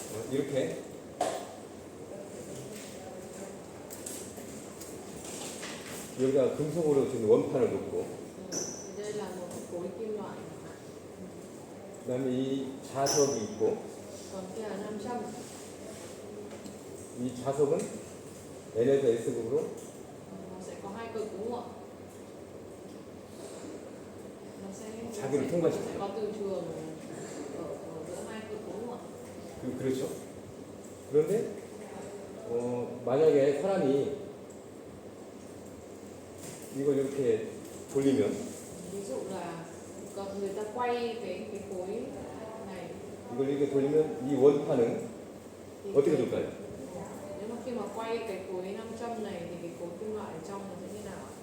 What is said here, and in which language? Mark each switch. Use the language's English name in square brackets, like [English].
[Korean] 이렇게 여기다 금속으로 지금 원판을 놓고 [Vietnamese] Đây là một khối kim loại, [Korean] 그다음에 이 자석이 있고 [Vietnamese] còn kia là 500. [Korean] 이 자석은 N에서 S극으로 [Vietnamese] Nó sẽ có hai cực đúng không ạ? Nó sẽ [Korean] 자기를 통과시켜요. [Vietnamese] sẽ có từ trường ở giữa hai cực đúng không ạ? [Korean] 그렇죠. 그런데 만약에 사람이 이걸 이렇게 돌리면 [Vietnamese] Ví dụ là còn người ta quay cái khối này [Korean] 이걸 이렇게 돌리면 이 원판은 [Vietnamese] thì [Korean] 어떻게 될까요? [Vietnamese] nếu mà khi mà quay cái khối 500 này thì cái khối kim loại ở trong nó sẽ như nào ạ?